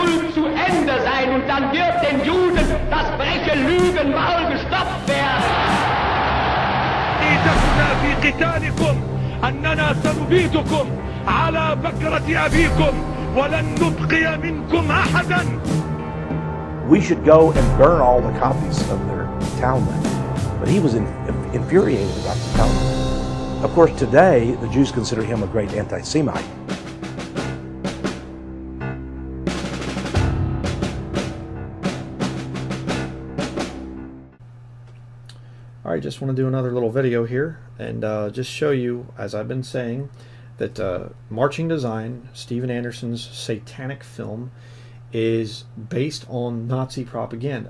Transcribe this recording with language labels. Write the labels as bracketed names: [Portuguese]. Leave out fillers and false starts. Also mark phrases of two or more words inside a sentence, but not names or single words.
[German] zu Ende sein und dann wird den Juden das freche Lügenmaul gestopft werden. [Arabic] إيتكنا في قتالكم أننا سنبيدكم على بكرة أبيكم ولن نبقي منكم أحدا. [English] We should go and burn all the copies of their Talmud. But he was infuriated about the Talmud. Of course, today, the Jews consider him a great anti-Semite. All right, just want to do another little video here and just show you, as I've been saying, that Marching Design, Steven Anderson's satanic film, is based on Nazi propaganda.